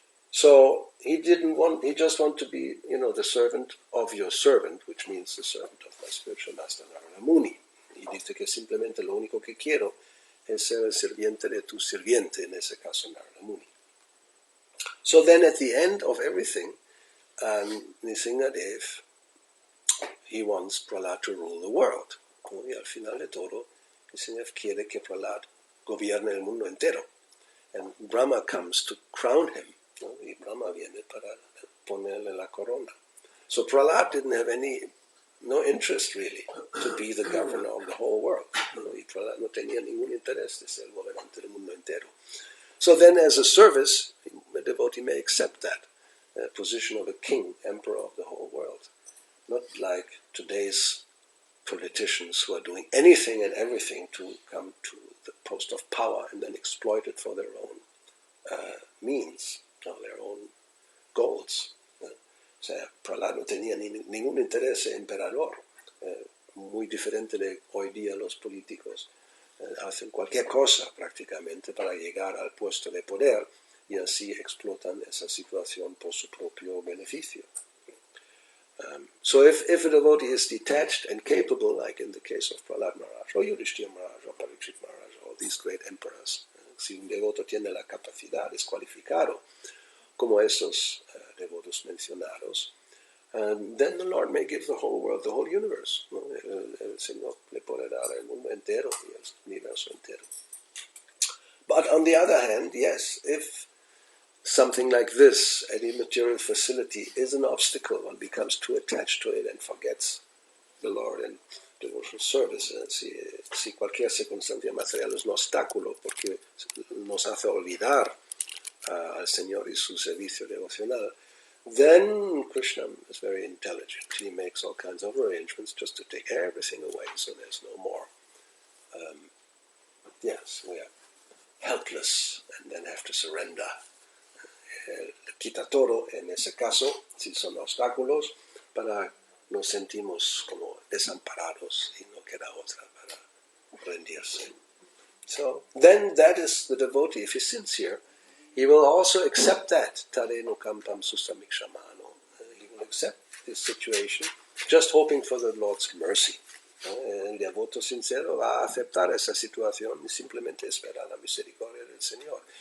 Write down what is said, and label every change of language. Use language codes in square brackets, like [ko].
[en] So he just wanted to be, the servant of your servant, which means the servant of my spiritual master Narada Muni. [es] Y dice que simplemente lo único que quiero es ser el sirviente de tu sirviente, en ese caso Narada Muni. [en] So then at the end of everything, Nrsimhadev, he wants Prahlad to rule the world. [es] Y al final de todo, Nrsimhadev quiere que Prahlad gobierne el mundo entero. [en] And Brahma comes to crown him. [es] Y Brahma viene para ponerle la corona. [en] So Prahlad didn't have no interest really to be the governor of the whole world. [es] Y Prahlad no tenía ningún interés de ser gobernante del mundo entero. [en] So then as a service, a devotee may accept that position of a king, emperor of the whole world. Not like today's politicians who are doing anything and everything to come to the post of power and then exploit it for their own means, their own goals. [es] O sea, Prahlad no tenía ningún interés en emperador, muy diferente de hoy día los políticos. Hacen cualquier cosa prácticamente para llegar al puesto de poder y así explotan esa situación por su propio beneficio. [en] So if a devotee is detached and capable, like in the case of Prahlad Maharaj, or Yudhishthira Maharaj, or Parikshit Maharaj, all these great emperors, [es] si un devoto tiene la capacidad, es cualificado, como esos devotos mencionados, [en] then the Lord may give the whole world, the whole universe. ¿No? [es] El Señor le puede dar el mundo entero y el universo entero. [en] But on the other hand, yes, if something like this, any material facility, is an obstacle, one becomes too attached to it and forgets the Lord and devotional service. [es] Si cualquier circunstancia material es un obstáculo porque nos hace olvidar al Señor y su servicio devocional, [en] then Krishna is very intelligent. He makes all kinds of arrangements just to take everything away, so there's no more. Yes, we are helpless and then have to surrender. [es] Quita todo, en ese caso, si son obstáculos, para nos sentimos como desamparados y no queda otra para rendirse. [en] So then that is the devotee, if he's sincere, he will also accept that. [sa] Tareno kampam susamikshamaano. [en] He will accept this situation, just hoping for the Lord's mercy. [es] El devoto sincero va a aceptar esa situación y simplemente esperar la misericordia del Señor.